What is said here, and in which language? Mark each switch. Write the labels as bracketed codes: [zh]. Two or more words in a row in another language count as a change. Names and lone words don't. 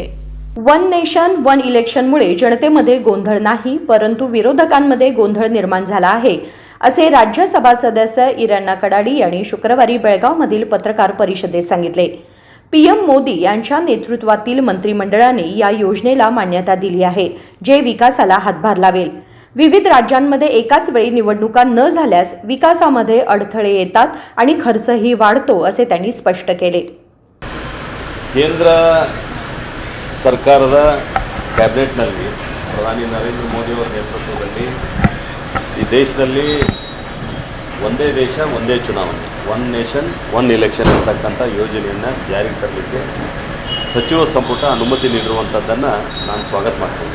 [mr] वन नेशन वन इलेक्शनमुळे जनतेमध्ये गोंधळ नाही परंतु विरोधकांमध्ये गोंधळ निर्माण झाला आहे असे राज्यसभा सदस्य इरण्णा कडाडी यांनी शुक्रवारी बेळगावमधील पत्रकार परिषदेत सांगितले. PM मोदी यांच्या नेतृत्वातील मंत्रिमंडळाने या योजनेला मान्यता दिली आहे, जे विकासाला हातभार लावेल. विविध राज्यांमध्ये एकाच वेळी निवडणुका न झाल्यास विकासामध्ये अडथळे येतात आणि खर्चही वाढतो असे त्यांनी स्पष्ट केले. [kn] ಕೇಂದ್ರ ಸರ್ಕಾರದ ಕ್ಯಾಬಿನೆಟ್ನಲ್ಲಿ ಪ್ರಧಾನಿ ನರೇಂದ್ರ ಮೋದಿಯವರ ನೇತೃತ್ವದಲ್ಲಿ ಈ ದೇಶದಲ್ಲಿ ಒಂದೇ ದೇಶ ಒಂದೇ ಚುನಾವಣೆ, ಒನ್ ನೇಷನ್ ಒನ್ ಇಲೆಕ್ಷನ್ ಅಂತಕ್ಕಂಥ ಯೋಜನೆಯನ್ನು ಜಾರಿಗೆ ತರಲಿಕ್ಕೆ ಸಚಿವ ಸಂಪುಟ ಅನುಮತಿ ನೀಡಿರುವಂಥದ್ದನ್ನು ನಾನು ಸ್ವಾಗತ ಮಾಡ್ತೀನಿ.